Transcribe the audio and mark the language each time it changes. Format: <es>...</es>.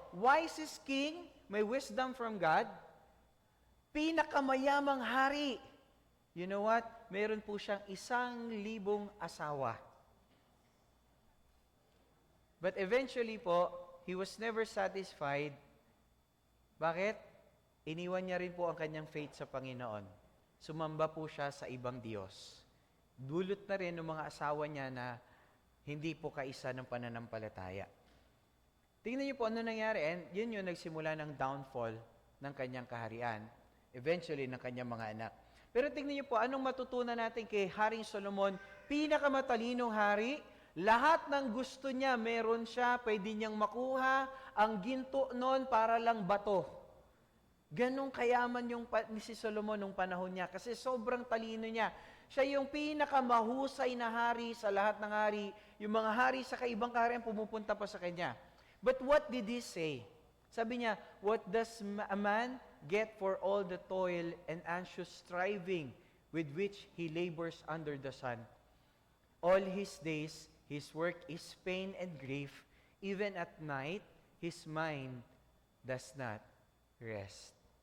<en>Wisest king, may wisdom from God,</en> <tl>pinakamayamang hari.</tl> <en>You know what?</en> <tl>Meron po siyang 1,000 asawa.</tl> <en>But eventually po, he was never satisfied.</en> <tl>Bakit? Iniwan niya rin po ang kanyang faith sa Panginoon. Sumamba po siya sa ibang Diyos. Dulot na rin ng mga asawa niya na hindi po kaisa ng pananampalataya. Tingnan niyo po ano nangyari, and yun yung nagsimula ng downfall ng kanyang kaharian, eventually ng kanyang mga anak. Pero tingnan niyo po, anong matutunan natin kay Haring Solomon? Pinakamatalinong hari, lahat ng gusto niya, meron siya, pwede niyang makuha. Ang ginto noon para lang bato. Ganong kayaman ni si Solomon nung panahon niya kasi sobrang talino niya. Siya yung pinakamahusay na hari sa lahat ng hari. Yung mga hari sa kaibang kaharian pumupunta pa sa kanya.</tl> <en>But what did he say?</en> <tl>Sabi niya,</tl> <en>what does a man get for all the toil and anxious striving with which he labors under the sun? All his days, his work is pain and grief. Even at night, his mind does not rest.</en>